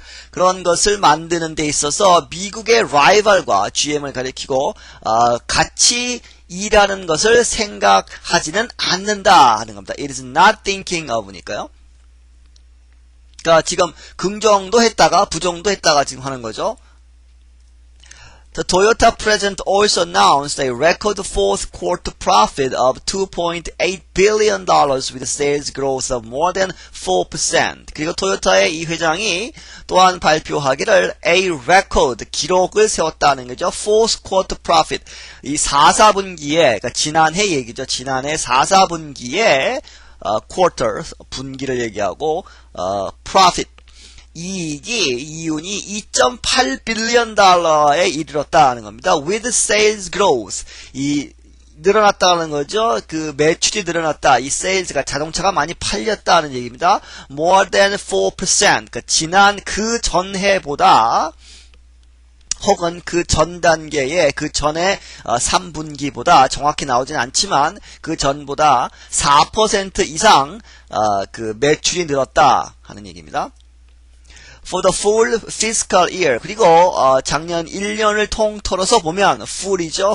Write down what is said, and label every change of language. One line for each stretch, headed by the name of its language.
Korean: 그런 것을 만드는 데 있어서 미국의 라이벌과 GM을 가리키고 같이 일하는 것을 생각하지는 않는다 하는 겁니다.
English: It is not thinking of
Korean: 니까요. 그러니까 지금 긍정도 했다가 부정도 했다가 지금 하는 거죠.
English: The Toyota president also announced a record fourth quarter profit of $2.8 billion with sales growth of more than 4%.
Korean: 그리고 토요타의 이 회장이 또한 발표하기를
English: a record
Korean: 기록을 세웠다는 거죠.
English: fourth quarter profit.
Korean: 이 4사분기에 그러니까 지난해 얘기죠. 지난해 4사분기에 quarter 분기를 얘기하고 profit 이윤이 2.8 빌리언 달러에 이르렀다는 겁니다.
English: With sales growth.
Korean: 늘어났다는 거죠. 그 매출이 늘어났다. 이 sales가 자동차가 많이 팔렸다는 얘기입니다.
English: More than 4%.
Korean: 그러니까 지난 그 전해보다 혹은 그 전 단계의 그 전에 3분기보다 정확히 나오진 않지만 그 전보다 4% 이상 그 매출이 늘었다 하는 얘기입니다.
English: For the full fiscal year.
Korean: 그리고 작년 1년을 통틀어서 보면 full이죠.